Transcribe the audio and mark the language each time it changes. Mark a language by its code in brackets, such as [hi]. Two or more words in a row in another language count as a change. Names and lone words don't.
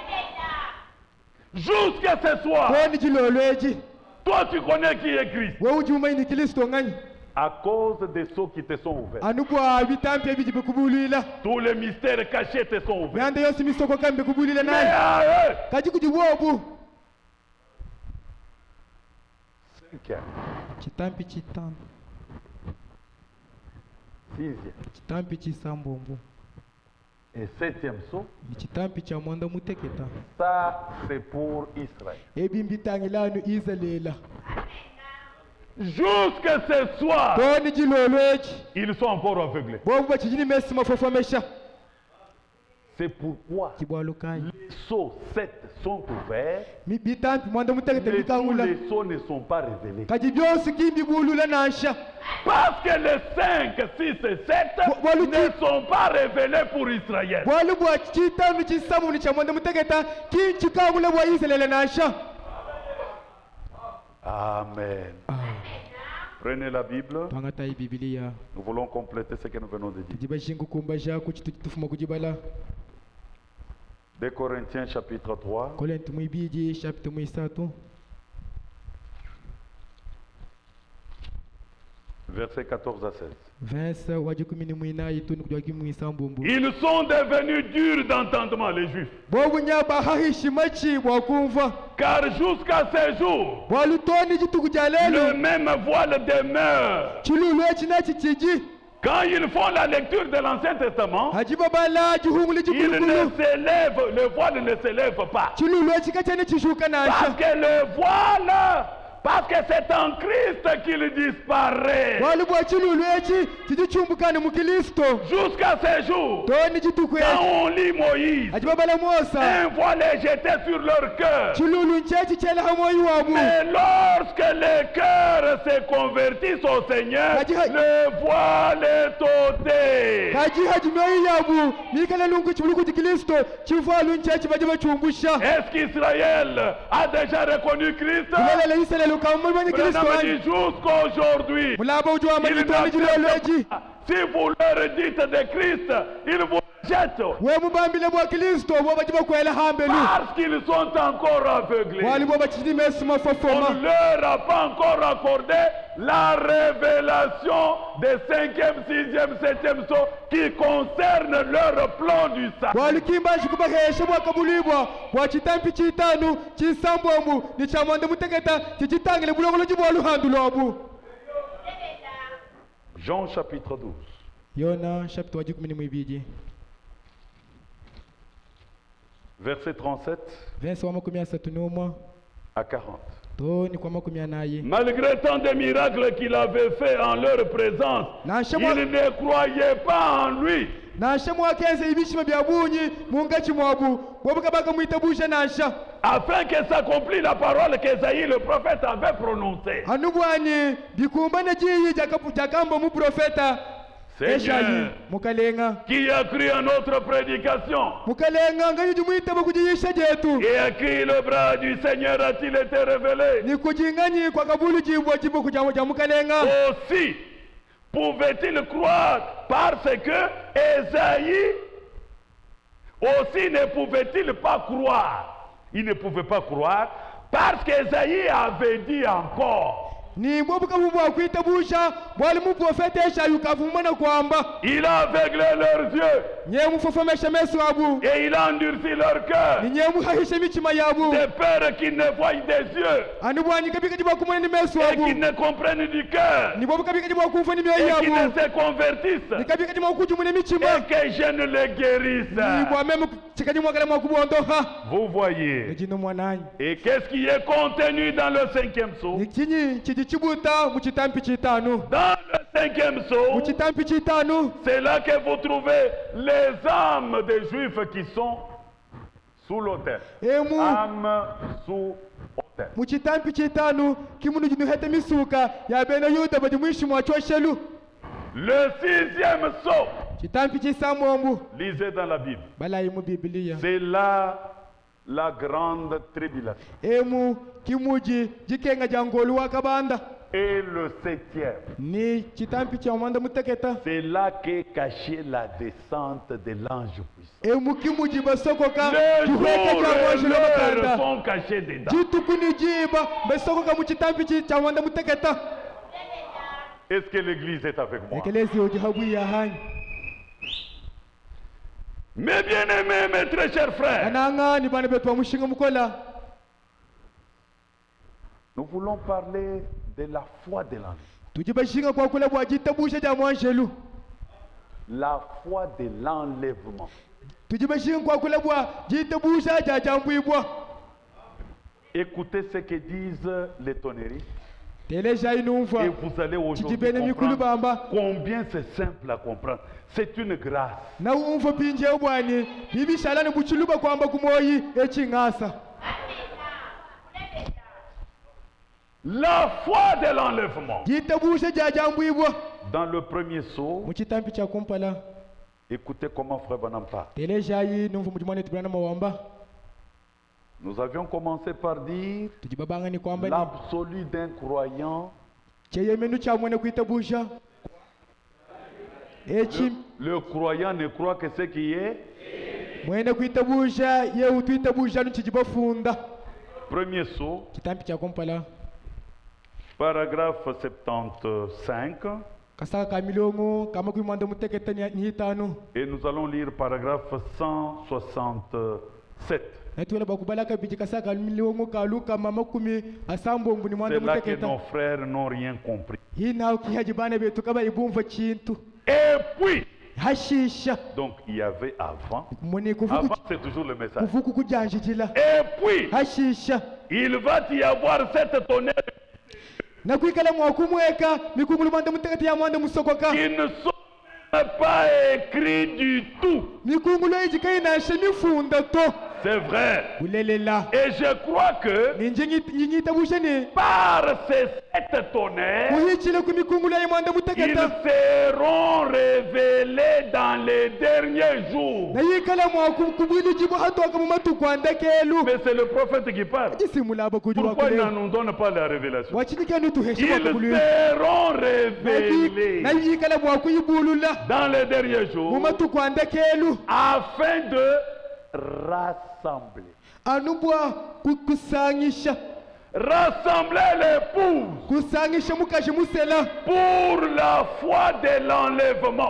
[fr] Jusqu'à ce soir, [lu] Toni jilo lweji. [fr] toi tu connais qui est Christ. [lu] Wewe ujumaini Kristo ngani. [fr] À cause des sceaux qui te sont ouverts. [lu] Anubwa bitampi ebijibe kubulila. [fr] Tous les mystères cachés te sont ouverts. [lu] Myanda yose misoko kambe kubulila [fr] Mais [lu] naye. [fr] à eux, [lu] Kaji kujibobu. [fr] 5e, [lu] Chitampi chitano. [fr] 6e [lu] Chitampi chisambombo. [fr] et 7e sceau, [lu] Chitampi cha mwanda muteketa. [fr] ça c'est pour Israël. [lu] Ebimbitangilanu Israela. [fr] Jusqu'à ce soir, [lu] Toni jilo lweji. [fr] ils sont encore aveuglés. [lu] Bobu bachijini mesi mafofemesha. [fr] C'est pourquoi [lu] Kibwalukai. [fr] les sceaux 7 sont ouverts, [lu] Bitampi mwanda muteketa [fr] mais tous [lu] bikangula. [fr] les sceaux ne sont pas révélés. [lu] Kaji byosi kimbi bulula nasha. [fr] Parce que les 5, 6 et 7 Voilà, ne sont pas révélés pour Israël. [lu] Bwali bwa chitanu chisamu ni cha mwanda muteketa kinchikangula bwa Israela nasha. [fr] Amen. Prenez la Bible. [lu] Twangata hii Biblia. [fr] Nous voulons compléter ce que nous venons de dire. [lu] Jibashingu kumba jaku chitufuma kujibala. [fr] 2 Corinthiens chapitre 3, [lu] Korinto mwibiji chapter mwisatu. [fr] versets 14 à 16. [lu] Verse waje 18 tunu kujwagi mwisambumbu. [fr] Ils sont devenus durs d'entendement, les Juifs. [lu] Bobu nyaba hahishimachi bwakumva. [fr] Car jusqu'à ce jour, [lu] Bwalutoni jitukujalelo. [fr] le même voile demeure. [lu] Chilulu echinachi chiji. [fr] Quand ils font la lecture de l'Ancien Testament, [lu] Hajibabala juhumuli [fr] ils [lu] jikulukulu. [fr] ne s'élèvent, le voile ne s'élève pas. [lu] Chilulu echikachane chishuka [fr] Parce [lu] nasha. [fr] que le voile Parce que c'est en Christ qu'il disparaît. [lu] wali bwa chilulu echi chichichumbukane mu Kristo [fr] Jusqu'à ce jour, [lu] toni chituku [fr] quand [lu] echi [fr] on lit Moïse, [lu] achibabala Musa [fr] un voile est jeté sur leur cœur. [lu] chilulu nchechi chela hamoyi wabu [fr] Mais lorsque les cœurs se convertissent au Seigneur, le voile est ôté. [lu] kaji hajimoyi yabu mikala lungu chibuluku chi Kristo chivalu nchechi baje bachumbusha [fr] Est-ce qu'Israël a déjà reconnu Christ? [lu] kulele Israeli ukamumanya Kristo Branham ani [fr] dit jusqu'aujourd'hui. [lu] mulaba ujwa [fr] Ils [lu] manyitoni jilelu echi [fr] n'acceptent pas. Si vous leur dites de Christ, ils vous jettent [lu] we mubambile bwa Kristo bo baje bakwela hambelu [fr] parce qu'ils sont encore aveuglés. [lu] wali bo bachidimesi [fr] On [lu] mafofoma [fr] ne leur a pas encore accordé la révélation des 5e, 6e, 7e sauts qui concerne leur plan du salut. [lu] walikimbashi kubahesha bwakabulibwa bwa chitampi chitanu chisambombu ni chamwande muteketa chichitangile bulongolo chibwa luhandu lwabu. [fr] Jean chapitre 12. [lu] Yona chapitre wa 12 [fr] Verset 37 [lu] verse wa 31 [fr] à 40. [lu] toni kwa 40 [fr] Malgré tant de miracles qu'il avait fait en leur présence, [lu] Nasha [fr] ils ne croyaient pas en lui. [lu] nasha mwakenze ibishima bya bunyi mungachi mwabu bobukabaka mwitabusha nasha [fr] Afin que s'accomplisse la parole qu'Esaïe le prophète avait prononcée. [lu] anubwani bikumbane jiyi jakamba mu profeta Eshayi [fr] Seigneur, [lu] mukalenga [fr] qui a cru à notre prédication? [lu] mukalenga ngayiji mwitaba kujiyisha jetu [fr] Et à qui le bras du Seigneur a-t-il été révélé? [lu] ni kujinganyi kwa kabulu jibwa jibu kujamo ja mukalenga [fr] Aussi pouvait-il croire parce que Esaïe aussi ne pouvait-il pas croire. Il ne pouvait pas croire parce qu'Esaïe avait dit encore. [lu] ni mbobuka bubwa kwitabusha bwali mu profeta Eshayi ukavumana kwamba [fr] Il a aveuglé leurs yeux [lu] nye mufofomesha meso abu [fr] et il a endurci leur cœur, [lu] ni nye muhahisha michima yabu [fr] de peur qu'ils ne voient des yeux [lu] anubwanyi kabika jibwa kumana ni meso [fr] et [lu] abu [fr] qu'ils ne comprennent du cœur [lu] ni bobuka bika jibwa kumfa ni myoyo [fr] et qu'ils ne [lu] yabu [fr] se convertissent [lu] ni kabika jibwa kujumune [fr] et [lu] michima [fr] que je ne les [lu] ni [fr] guérisse. [lu] bwa memu chikaji mwakala mwakubondo ha [fr] Vous voyez. [lu] ejino mwananyi [fr] Et qu'est-ce qui est contenu dans le 5e sceau? [lu] ni kinyi chijichibuta mu chitampi chitanu [fr] Dans le 5e sceau, [lu] mu chitampi chitanu [fr] c'est là que vous trouvez les âmes des Juifs qui sont sous l'autel. [lu] emu [fr] Âmes sous autel. [lu] mu chitampi chitanu kimunu jinu hete misuka ya bena yuda baji mwishi mwachoshelu [fr] Le 6e sceau, [lu] chitampi chisamombu [fr] lisez dans la Bible. [lu] balayi mu bibiliya [fr] C'est là la grande tribulation. [lu] emu kimuji jikenga jangolu wakabanda [fr] Et le 7e, [lu] ni chitampi cha mwanda muteketa [fr] c'est là qu'est cachée la descente de l'ange puissant. [lu] emu kimuji basokoka [fr] Les [lu] juheka [fr] jours [lu] cha [fr] et [lu] mwashi [fr] l'heure [lu] lobakanda [fr] sont cachés dedans. [lu] jitukuni jiba basokoka mu chitampi cha mwanda muteketa [fr] Est-ce que l'église est avec moi? [lu] ekelezi ojihabuya hanyi [fr] Mes bien-aimés, mes très chers frères, [lu] ananga ni bana betu wa mushinga mukola [fr] nous voulons parler de la foi de l'ange. [lu] tujibashinga kwa kula bwa jitabusha ja mwanshelu [fr] La foi de l'enlèvement. [lu] tujibashinga kwa kula bwa jitabusha ja jambwibwa [fr] Écoutez ce que disent les tonneristes [lu] teleja inumva [fr] et vous allez aujourd'hui [lu] tujibene mikulu [fr] comprendre [lu] bamba [fr] combien c'est simple à comprendre. C'est une grâce. [lu] na umva pinje bwani bibishala ne buchuluba kwamba kumoyi echingasa [fr] La foi de l'enlèvement. [lu] jitabusha ja jambwibwa [fr] Dans le premier saut, [lu] mu chitampi cha kumpala [fr] écoutez comment Frère Branham parle. [lu] teleja inumva mujimane tubana mawamba [fr] Nous avions commencé par dire [lu] tujibabanga ni kwamba ni [fr] l'absolu d'un croyant. [lu] cheyemenu cha mwene kuitabusha echi [fr] Le croyant ne croit que ce qui est. [lu] mwene kuitabusha ye utuitabusha nuchijibafunda [fr] Premier saut, [lu] chitampi cha kumpala [fr] paragraphe 75. [lu] kasaka ka milongo kama kuimanda muteketa ni hitanu [fr] Et nous allons lire paragraphe 167. [lu] natwela bakubalaka biji kasaka ka milongo kaluka mama kumi asambombu ni mwanda [fr] C'est là que [lu] muteketa [fr] nos frères n'ont rien compris. [lu] hina ukihaji bana betu kaba ibumva chintu [fr] Et puis, [lu] hashisha [fr] donc il y avait avant. [lu] muni [fr] Avant, [lu] kuvuku [fr] c'est toujours le message. [lu] kuvuku kujanjijila [fr] Et puis, [lu] hashisha [fr] il va y avoir cette tonnerre [lu] na kuikala mwakumweka mikungulu mwanda mutakati ya mwanda musokoka [fr] qui ne sont pas écrits du tout. [lu] mikungulu ejika inashe mifunda to [fr] C'est vrai. [lu] ulelela [fr] Et je crois que [lu] ninje nyitabushe ni [fr] par ces 7 tonnerres, [lu] kuhichile ku mikungulu ya mwanda [fr] ils [lu] mutakata [fr] seront révélés dans les derniers jours. [lu] na yikala mwakubwili jibo hatoka mu matuku andakelu [fr] Mais c'est le prophète qui parle. [lu] jisimulaba kujua [fr] Pourquoi il [lu] kule [fr] ne nous donne pas la révélation? [lu] wachinike nutuheshe [fr] Ils [lu] bakubulu [fr] seront révélés [lu] na yikala mwakuyibulula [fr] dans les derniers [lu] mu [fr] jours [lu] matuku andakelu [fr] afin de rassembler. [lu] anubwa kusanyisha [fr] Rassembler l'épouse [lu] kusanyisha mukaje musela [fr] pour la foi de l'enlèvement.